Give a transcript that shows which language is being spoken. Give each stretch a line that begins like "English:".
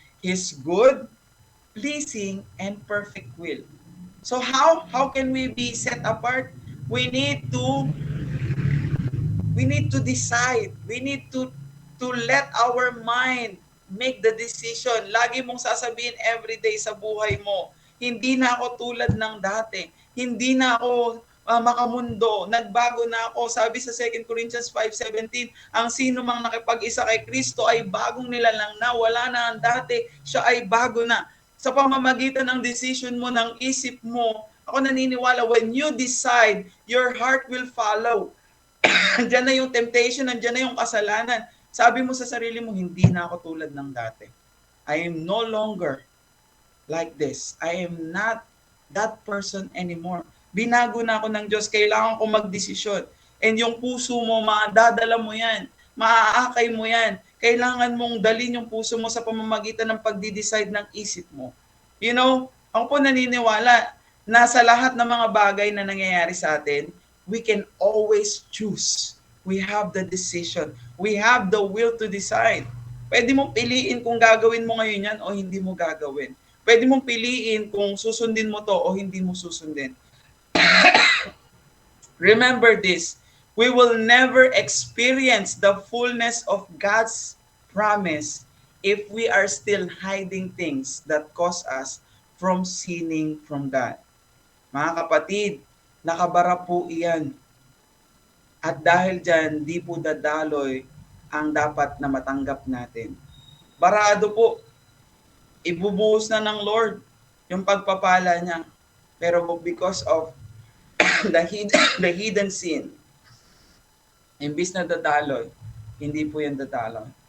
English: His good, pleasing, and perfect will. So how can we be set apart? We need to decide. We need to let our mind make the decision.
Filipino: Lagi mong sasabihin
English: every day
Filipino: sa buhay mo, hindi na ako tulad ng dati. Hindi na ako makamundo. Nagbago na ako. Sabi sa 2 Corinthians 5:17, ang sino mang nakipag-isa kay Kristo ay bagong nilalang na. Wala na ang dati. Siya ay bago na. Sa pamamagitan ng decision mo, ng isip mo, ako naniniwala,
English: when you decide, your heart will follow.
Filipino: Andiyan na yung temptation, andiyan na yung kasalanan. Sabi mo sa sarili mo, hindi na ako tulad ng dati.
English: I am no longer like this. I am not that person anymore.
Filipino: Binago na ako ng Diyos. Kailangan ko magdesisyon. And yung puso mo, madadala mo yan. Maaakay mo yan. Kailangan mong dalhin yung puso mo sa pamamagitan ng pagdi-decide ng isip mo.
English: You know,
Filipino: ako po naniniwala na sa lahat ng mga bagay na nangyayari sa atin,
English: we can always choose. We have the decision. We have the will to decide.
Filipino: Pwede mong piliin kung gagawin mo ngayon yan o hindi mo gagawin. Pwede mong piliin kung susundin mo to o hindi mo susundin.
English: Remember this, we will never experience the fullness of God's promise if we are still hiding things that cause us from sinning from God.
Filipino: Mga kapatid, nakabara po iyan. At dahil dyan, di po dadaloy ang dapat na matanggap natin. Barado po, ibubuhos na ng Lord yung pagpapala niya. Pero
English: because of the hidden sin,
Filipino: imbis na dadaloy, hindi po yan dadaloy.